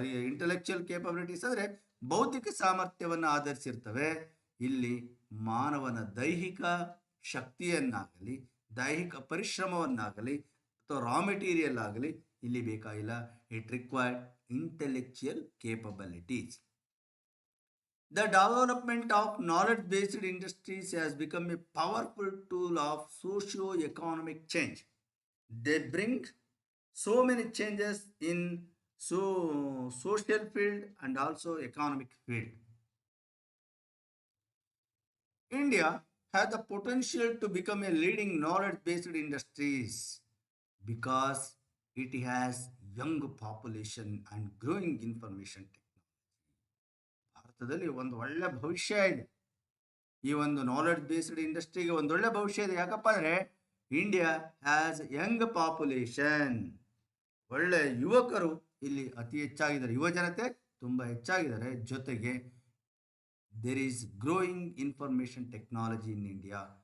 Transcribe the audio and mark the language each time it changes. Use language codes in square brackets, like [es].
[kn] Intellectual capabilities ಅಂದರೆ ಬೌದ್ಧಿಕ ಸಾಮರ್ಥ್ಯವನ್ನು ಆಧರಿಸಿರ್ತವೆ. ಇಲ್ಲಿ ಮಾನವನ ದೈಹಿಕ ಶಕ್ತಿಯನ್ನಾಗಲಿ, ದೈಹಿಕ ಪರಿಶ್ರಮವನ್ನಾಗಲಿ ಅಥವಾ ರಾ ಮೆಟೀರಿಯಲ್ ಆಗಲಿ ಇಲ್ಲಿ ಬೇಕಾಗಿಲ್ಲ. [en] It required intellectual capabilities. The development of knowledge-based industries has become a powerful tool of socio-economic change. They bring so many changes in social field and also economic field. India has the potential to become a leading knowledge-based industries because it has young population and growing information technology. [kn] ಭಾರತದಲ್ಲಿ ಒಂದು ಒಳ್ಳೆ ಭವಿಷ್ಯ ಇದೆ. ಈ ಒಂದು knowledge based ಇಂಡಸ್ಟ್ರಿಗೆ ಒಂದು ಒಳ್ಳೆ ಭವಿಷ್ಯ ಇದೆ. ಯಾಕಪ್ಪ ಅಂದರೆ [en] India has young population, [kn] ಒಳ್ಳೆ ಯುವಕರು ಇಲ್ಲಿ ಅತಿ ಹೆಚ್ಚಾಗಿದ್ದಾರೆ, ಯುವ ಜನತೆ ತುಂಬ ಹೆಚ್ಚಾಗಿದ್ದಾರೆ. [en] ಜೊತೆಗೆ there is growing information technology in India.